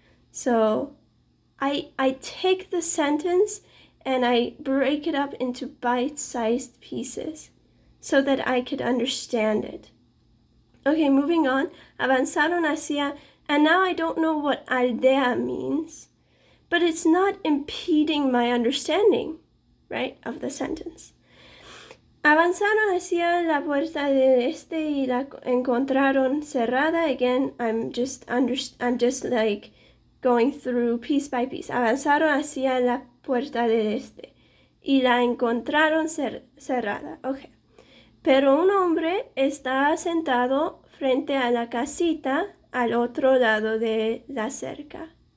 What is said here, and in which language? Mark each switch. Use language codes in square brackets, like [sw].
[en] So I take the sentence and I break it up into bite-sized pieces so that I could understand it. Okay, moving on. [es] Avanzaron hacia, [en] and now I don't know what aldea means, but it's not impeding my understanding, right, of the sentence. [es] Avanzaron hacia la puerta del este y la encontraron cerrada. [en] Again, I'm just like going through piece by piece. [es] Avanzaron hacia la puerta del este y la encontraron cerrada. Okay. Pero un hombre está sentado frente a la casita al otro lado de la cerca.